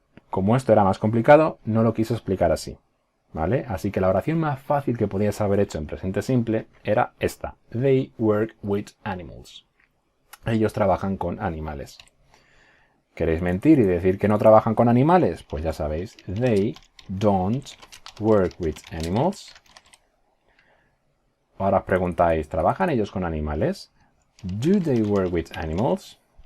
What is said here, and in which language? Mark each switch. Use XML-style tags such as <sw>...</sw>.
<es>Como esto era más complicado, no lo quise explicar así, ¿vale? Así que la oración más fácil que podías haber hecho en presente simple era esta.</es> <en>They work with animals.</en> <es>Ellos trabajan con animales. ¿Queréis mentir y decir que no trabajan con animales? Pues ya sabéis,</es> <en>they don't work with animals.</en> <es>Ahora os preguntáis, ¿trabajan ellos con animales?</es> <en>Do they work with animals?</en>